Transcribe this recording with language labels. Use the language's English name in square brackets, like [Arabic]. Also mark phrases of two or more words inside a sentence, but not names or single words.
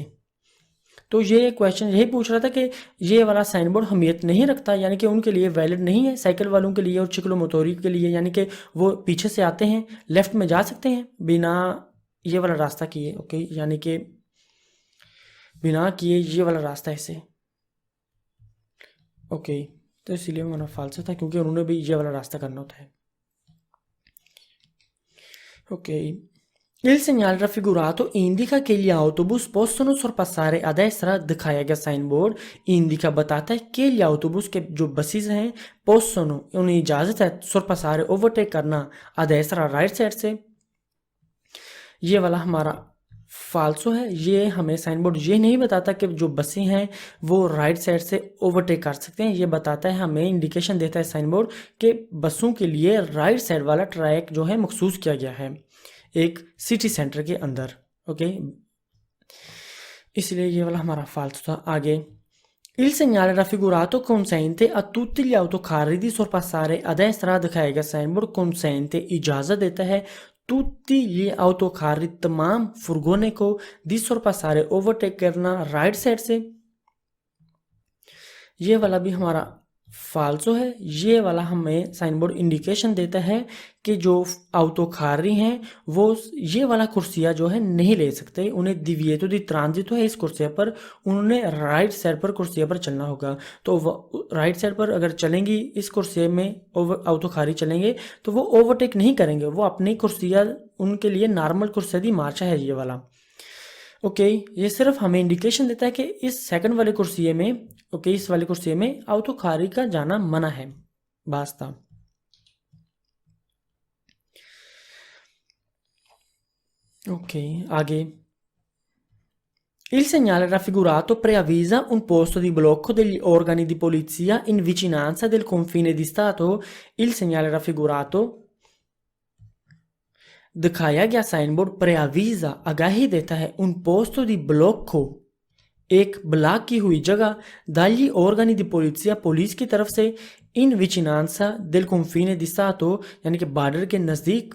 [Hindi] तो ये क्वेश्चन यही पूछ रहा था कि ये वाला साइन बोर्ड अहमियत नहीं रखता, यानी कि उनके लिए वैलिड नहीं है, साइकिल वालों के लिए और चिक्लोमोटोरी के लिए, यानी कि वो पीछे से आते हैं, लेफ्ट में जा सकते हैं बिना ये वाला रास्ता किए। ओके, यानी कि बिना किए ये वाला रास्ता ऐसे। ओके, तो इसीलिए हमारा फाल्स था, क्योंकि उन्होंने भी ये वाला रास्ता करना होता है। ओके, [Italian] il segnale raffigurato indica che gli autobus possono sorpassare a destra, [Hindi] दिखाया गया साइन बोर्ड इंडिका बताता है कि [Italian] gli autobus [Hindi] के जो बसेस हैं possono, उन्हें इजाज़त है sorpassare ओवरटेक करना [Italian] a destra, [Hindi] राइट साइड से। ये वाला हमारा फाल्सो है, ये हमें साइन बोर्ड ये नहीं बताता कि जो बसें हैं वो राइट साइड से ओवरटेक कर सकते हैं। ये बताता है, हमें इंडिकेशन देता है साइन बोर्ड कि बसों के लिए राइट साइड वाला ट्रैक जो है मखसूस किया गया है एक सिटी सेंटर के अंदर। ओके, इसलिए ये वाला हमारा फाल्सो था। आगे, [Italian] il segnale raffigurato consente a tutti gli autocarri di sorpassare a destra, [Hindi] दिखाया गया साइन बोर्ड consente इजाज़त देता है [Italian] tutti gli autocarri, [Hindi] तमाम फुर्गोने को [Italian] di sorpassare [Hindi] ओवरटेक करना राइट साइड से। ये वाला भी हमारा फाल्सो है। ये वाला हमें साइन बोर्ड इंडिकेशन देता है कि जो autocarri हैं वो ये वाला कुर्सिया जो है नहीं ले सकते, उन्हें [Italian] divieto di transito [Hindi] है इस कुर्सिया पर, उन्होंने राइट साइड पर कुर्सिया पर चलना होगा। तो राइट साइड पर अगर चलेंगी इस कुर्सिया में autocarri चलेंगे तो वो ओवरटेक नहीं करेंगे, वो अपनी कुर्सिया, उनके लिए नॉर्मल [Italian] corsia di marcia [Hindi] है ये वाला। ओके, ये सिर्फ हमें इंडिकेशन देता है कि इस सेकंड वाले कुर्सिये में, ओके, इस वाले कुर्सिये में autocarri का जाना मना है, बास्ता। ओके, आगे, [Italian] il segnale raffigurato preavvisa un posto di blocco degli organi di polizia in vicinanza del confine di Stato। il segnale raffigurato, [Hindi] दिखाया गया साइन बोर्ड प्रेआवीजा आगाही देता है [Italian] un posto di blocco, [Hindi] एक ब्लॉक की हुई जगह, [Italian] dagli organi di polizia, [Hindi] पुलिस की तरफ से, [Italian] in vicinanza del confine di Stato, [Hindi] यानी कि बॉर्डर के नज़दीक।